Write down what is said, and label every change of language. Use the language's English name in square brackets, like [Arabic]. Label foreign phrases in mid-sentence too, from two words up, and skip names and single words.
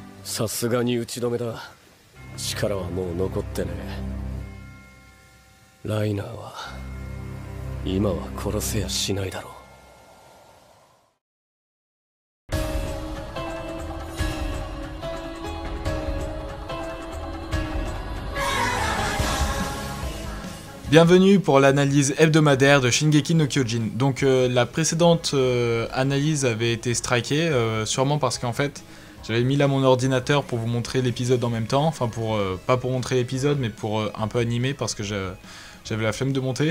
[Japanese] さすがに打ち止めだ。力はもう残ってねえ。ライナーは今は殺せやしないだろう。 [French] Bienvenue pour l'analyse hebdomadaire de Shingeki no Kyojin. Donc la précédente analyse avait été strikée, sûrement parce qu'en fait j'avais mis là mon ordinateur pour vous montrer l'épisode en même temps, enfin pour pas pour montrer l'épisode mais pour un peu animer parce que j'avais la flemme de monter.